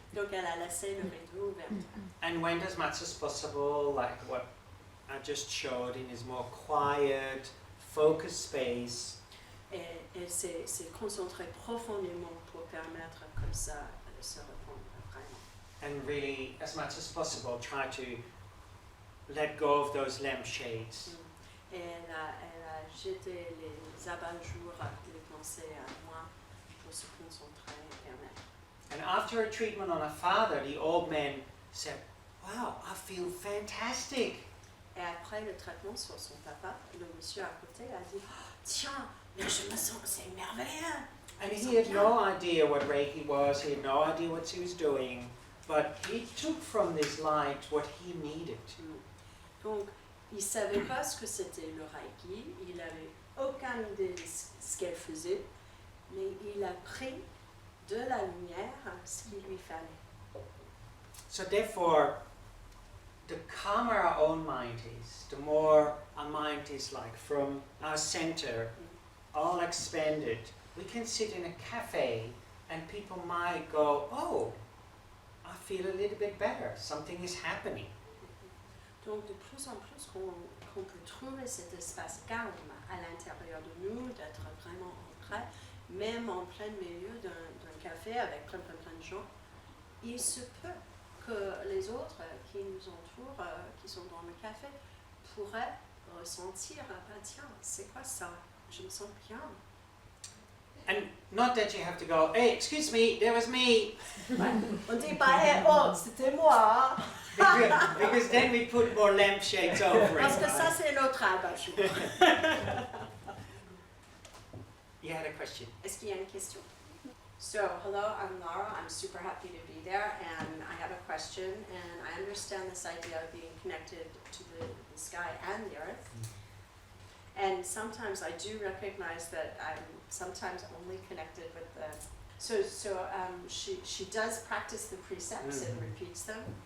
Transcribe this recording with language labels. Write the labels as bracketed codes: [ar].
[fr] Donc elle a laissé le rideau ouvert. [en] and went as much as possible, like what I just showed, in his more quiet, focused space. [fr] Et elle s'est concentrée profondément pour permettre comme ça de se répondre vraiment. [en] And really, as much as possible, try to let go of those lampshades. [fr] Et elle a jeté les abat-jours, les pensées à moi pour se concentrer et permettre. [en] And after a treatment on her father, the old man said, wow, I feel fantastic. [fr] Et après le traitement sur son papa, le monsieur à côté a dit tiens, mais je me sens, c'est merveilleux. [en] And he had no idea what Reiki was, he had no idea what she was doing, but he took from this light what he needed. [fr] Donc, il ne savait pas ce que c'était le Reiki, il n'avait aucune idée de ce qu'elle faisait, mais il a pris de la lumière ce qu'il lui fallait. [en] So therefore, the calmer our own mind is, the more our mind is like from our center, all expanded. We can sit in a cafe and people might go, oh, I feel a little bit better, something is happening. [fr] Donc de plus en plus qu'on peut trouver cet espace calme à l'intérieur de nous, d'être vraiment ancré, même en plein milieu d'un café avec plein de gens, il se peut que les autres qui nous entourent, qui sont dans le café, pourraient ressentir, ah tiens, c'est quoi ça? Je me sens bien. [en] And not that you have to go, hey, excuse me, there was me. [fr] Ouais. On dit pas, hey, oh, c'était moi. [en] Because then we put more lampshades over [fr] Parce [en] it. [fr] que ça, c'est l'autre abat-jour. [en] You had a question. [fr] Est-ce qu'il y a une question? [en] So, hello, I'm Laura. I'm super happy to be there, and I have a question. And I understand this idea of being connected to the sky and the earth. And sometimes I do recognize that I'm sometimes only connected with the. She does practice the precepts and repeats them.